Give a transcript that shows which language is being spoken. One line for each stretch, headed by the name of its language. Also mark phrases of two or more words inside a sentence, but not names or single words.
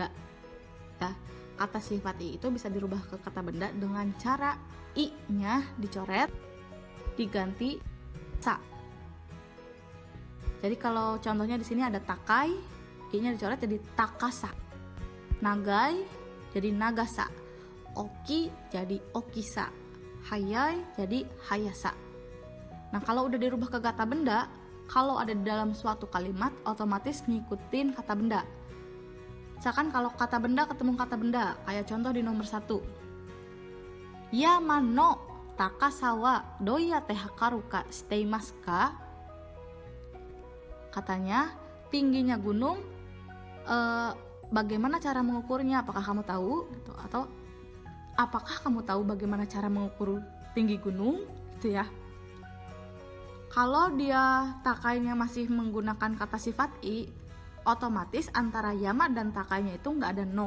Indonesian: Ya, kata sifat i itu bisa dirubah ke kata benda dengan cara i-nya dicoret diganti sa. Jadi kalau contohnya di sini ada takai, i-nya dicoret jadi takasa. Nagai jadi nagasa. Oki jadi okisa. Hayai jadi hayasa. Nah, kalau udah dirubah ke kata benda, kalau ada di dalam suatu kalimat otomatis ngikutin kata benda. Misalkan kalau kata benda ketemu kata benda, kayak contoh di nomor 1.
Japanese: 山の高さはどうやって測るか知っていますか?
Indonesian: Katanya, tingginya gunung bagaimana cara mengukurnya? Apakah kamu tahu? Gitu. Atau apakah kamu tahu bagaimana cara mengukur tinggi gunung? Gitu ya. Kalau dia takainya masih menggunakan kata sifat i, otomatis antara yama dan takainya itu nggak ada no.